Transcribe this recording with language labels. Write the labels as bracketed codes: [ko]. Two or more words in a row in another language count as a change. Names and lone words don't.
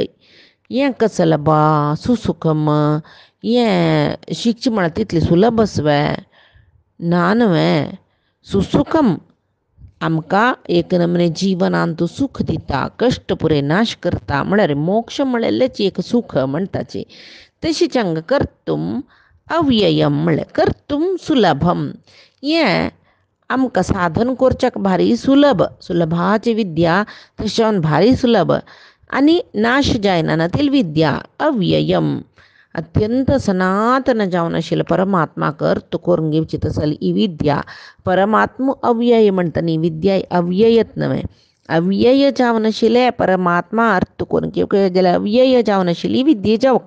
[kok] हें कसलें बा सुसुखम हें शिकचें म्हळ्यार तितलें सुलभ आसवे ना न्हय. सुसुखम आमकां एक नमने जिवनांत सूख दिता कश्ट पुरे नाश करता म्हळ्यार मोक्ष म्हळ्ळेंच एक सूख म्हणटाची. तशीच हांगा [sa] कर्तुम अव्ययम [kok] म्हळ्यार [sa] कर्तुम सुलभम [kok] हें आमकां साधन करच्याक भारी सुलभाची विद्या तशें भारी सुलभ आनी नाश जायना ना ती विद्या अव्ययम अत्यंत सनातन जावन आशिल्लो परमात्माक अर्थ करून घेवची तसली ही विद्या परमात्मा अव्यय म्हणटा न्ही विद्या अव्ययच न्हय अव्यय जावन आशिल्लें परमात्मा अर्थ करून घेवंक जाल्यार अव्यय जावन आशिल्ली विद्या जावका